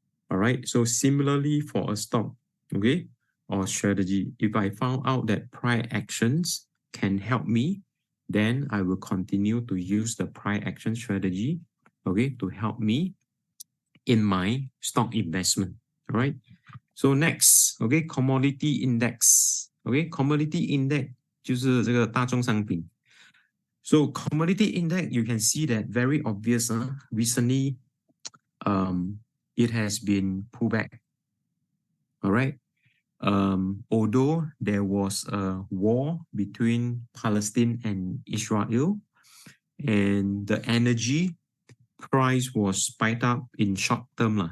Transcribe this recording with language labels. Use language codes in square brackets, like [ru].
[en] All right, so similarly for a stock, okay, or strategy, if I found out that prior actions can help me, then I will continue to use the prior action strategy, okay, to help me in my stock investment. All right. So next, okay, commodity index. [zh] Okay, commodity index 就是这个大宗商品。 [en] So commodity index, you can see that very obvious. Recently, it has been pulled back. All right. Although there was a war between Palestine and Israel, and the energy price was spiked up in short term lah.